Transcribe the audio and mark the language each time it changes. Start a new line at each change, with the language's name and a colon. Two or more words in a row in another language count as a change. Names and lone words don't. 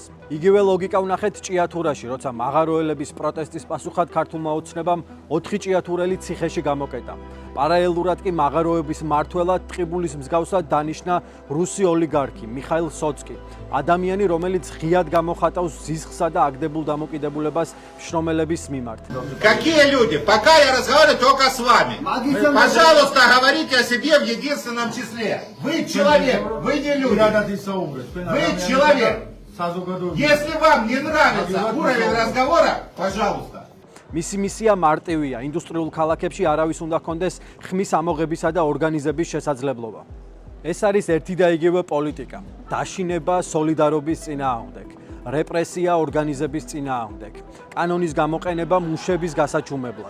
Georgian: იგივე ლოგიკა ვნახეთ ჭიათურაში, როცა მაღაროელების პროტესტის პასუხად ქართულმა ოცნებამ 4 ჭიათურელი ციხეში გამოკეტა. პარალელურად კი მაღაროების მმართველად ტყიბულის მსგავსად დანიშნა რუსი ოლიგარქი მიხაილ სოცკი, ადამიანი, რომელიც ღიად გამოხატავს ზისხსა და აგდებულ დამოკიდებულებას მშრომელების მიმართ.
Russian: Какие люди? Пока я разговариваю только с вами. Пожалуйста, говорите о себе в единственном числе. Вы человек, вы не люди. Вы человек. Если вам не нравится уровень разговора, пожалуйста.
Georgian: მისი მისია მარტივია, ინდუსტრიულ ქალაქებში არავის უნდა ჰქონდეს ხმის ამოღებისა და ორგანიზების შესაძლებლობა. ეს არის ერთი და იგივე პოლიტიკა, დაშინება სოლიდარობის წინააღმდეგ, რეპრესია ორგანიზების წინააღმდეგ, კანონის გამოყენება მუშების გასაჩუმებლად.